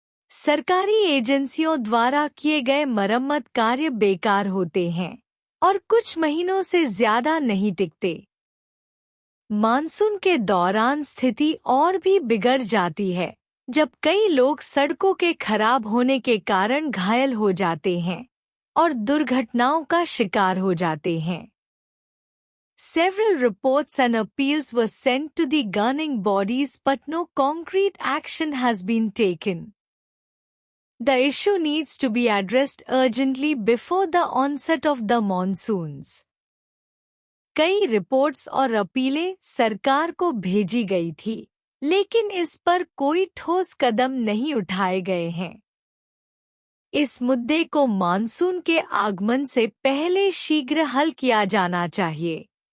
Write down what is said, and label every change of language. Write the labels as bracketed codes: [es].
[hi] सरकारी एजेंसियों द्वारा किए गए मरम्मत कार्य बेकार होते हैं और कुछ महीनों से ज्यादा नहीं टिकते। मानसून के दौरान स्थिति और भी बिगड़ जाती है, जब कई लोग सड़कों के खराब होने के कारण घायल हो जाते हैं और दुर्घटनाओं का शिकार हो जाते हैं। [en] Several reports and appeals were sent to the governing bodies, but no concrete action has been taken. The issue needs to be addressed urgently before the onset of the monsoons. [hi] कई रिपोर्ट्स और अपीलें सरकार को भेजी गई थी, लेकिन इस पर कोई ठोस कदम नहीं उठाए गए हैं। इस मुद्दे को मानसून के आगमन से पहले शीघ्र हल किया जाना चाहिए।